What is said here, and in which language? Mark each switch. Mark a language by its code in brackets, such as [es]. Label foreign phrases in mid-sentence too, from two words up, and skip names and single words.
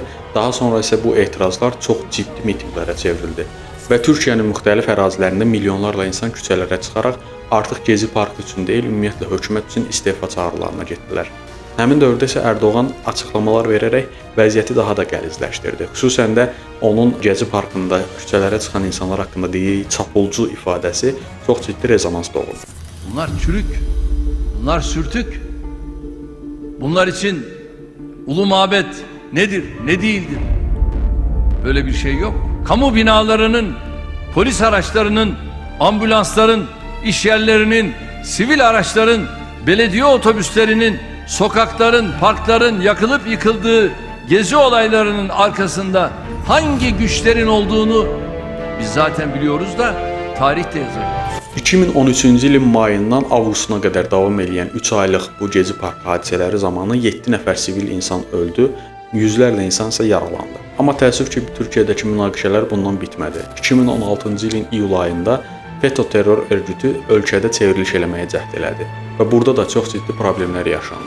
[az] Daha sonra isə bu etirazlar çox ciddi mitinqlərə çevrildi və Türkiyənin müxtəlif ərazilərində milyonlarla insan küçələrə çıxaraq artıq Gezi Parkı üçün deyil, ümumiyyətlə hökumət üçün istefa çağrılarına getdilər. Həmin dövrdə isə Ərdoğan açıqlamalar verərək vəziyyəti daha da qəlizləşdirdi. Xüsusən də onun Gezi Parkında küçələrə çıxan insanlar haqqında dediyi çapulcu ifadəsi çox ciddi rezonans doğurdu. [tr] Bunlar çürük, bunlar sürtük. Bunlar için ulu mabet nedir, ne değildir? Böyle bir şey yok. Kamu binalarının, polis araçlarının, ambulansların, iş yerlerinin, sivil araçların, belediye otobüslerinin, sokakların, parkların yakılıp yıkıldığı gezi olaylarının arkasında hangi güçlerin olduğunu biz zaten biliyoruz da tarih de yazıyor. [az] 2013-cü ilin mayından avqustuna qədər davam edən 3 aylıq bu Gezi Parkı hadisələri zamanı 7 nəfər sivil insan öldü, yüzlərlə insan isə yaralandı. Amma təəssüf ki, Türkiyədəki münaqişələr bundan bitmədi. 2016-cı ilin iyul ayında FETÖ terror örgütü ölkədə çevriliş eləməyə cəhd elədi və burada da çox ciddi problemlər yaşandı.